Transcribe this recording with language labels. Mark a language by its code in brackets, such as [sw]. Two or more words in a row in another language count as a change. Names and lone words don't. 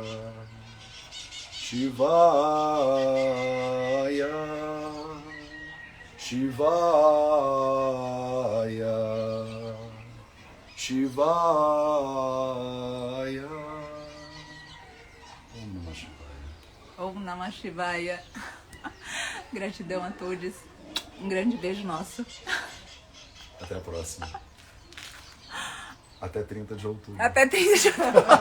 [sa] Shivaya. Shivaya. Shivaya. Om Namah Shivaya. Om Namah Shivaya. [pt] Gratidão a todos. Um grande beijo nosso. Até a próxima. Até 30 de outubro. Até 30 de outubro.